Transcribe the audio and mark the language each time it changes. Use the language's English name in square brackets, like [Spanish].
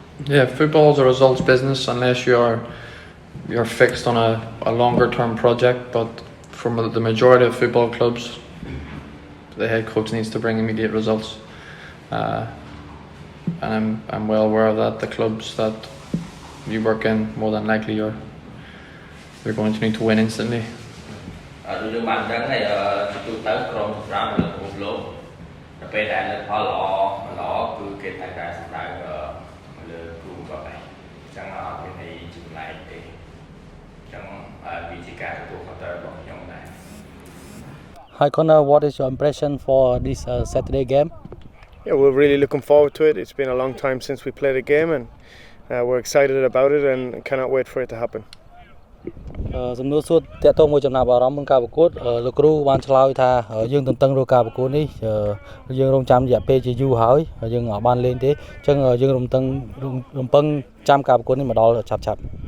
[English] Yeah, football is a results business unless you're fixed on a longer term project, but for the majority of football clubs the head coach needs to bring immediate results, and I'm well aware of that. The clubs that you work in, more than likely you're going to need to win instantly. [Khmer] ដូចយើងបានដឹងហើយទូទៅក្រុមសម្រាប់លើពិភពលោកដល់ពេលដែលលទ្ធផលល្អគឺគេតែសម្ដៅលើគ្រូគាត់ឯងអញ្ចឹងអត់មានន័យចម្លែកទេអញ្ចឹងវាជាការទទួលខុសត្រូវរបស់ខ្ញុំដែរ [English] Hi Connor, what is your impression for this Saturday game? Yeah, we're really looking forward to it. It's been a long time since we played a game and we're excited about it and cannot wait for it to happen. [Khmer] សំណួរសួរតើតើមួយចំណាប់អារម្មណ៍មុនការប្រកួតលោកគ្រូបានឆ្លើយថាយើងទន្ទឹងរកការប្រកួតនេះយើងរងចាំរយៈពេលជាយូរហើយយើងអត់បានលេងទេអញ្ចឹងយើងរំពឹងចាំការប្រកួតនេះមកដល់ឆាប់